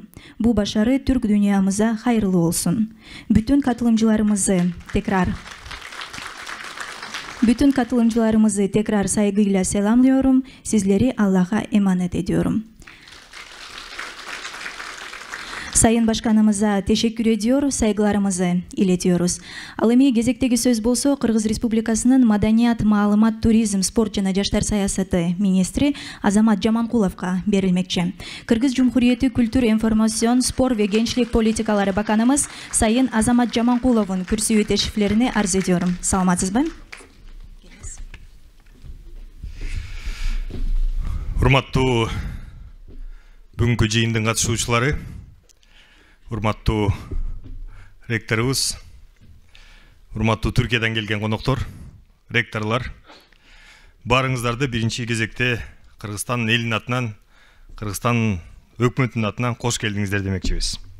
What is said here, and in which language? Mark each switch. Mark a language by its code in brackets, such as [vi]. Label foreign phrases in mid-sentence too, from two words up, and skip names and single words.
[tr] Bu başarı Türk dünyamıza hayırlı olsun. Bütün katılımcılarımızı tekrar saygıyla selamlıyorum. Sizleri Allah'a emanet ediyorum. Sayın Başkanımıza teşekkür ediyor, saygılarımızı iletiyoruz. [ky] Al эми кезектеги сөз болсо Кыргыз Республикасынын Маданият, Маалымат, Туризм, Спорт жана Жаштар саясаты министри Азамат Жаманкуловго берилмекчи. [tr] Кыргыз Cumhuriyeti Kültür, Informasyon, Spor ve Gençlik Politikaları Bakanımız Sayın Азамат Жаманкуловдун kürsüye teşriflerini arz ediyorum. [ky] Саламатсызбы? Урматтуу бүгүнкү жыйындын катышуучулары, урматтуу ректорубуз, урматтуу Түркиядан келген коноктор, ректорлор, баарыңыздарды биринчи кезекте Кыргызстан элинин атынан, Кыргызстан өкмөтүнүн атынан кош келдиңиздер демекчибиз.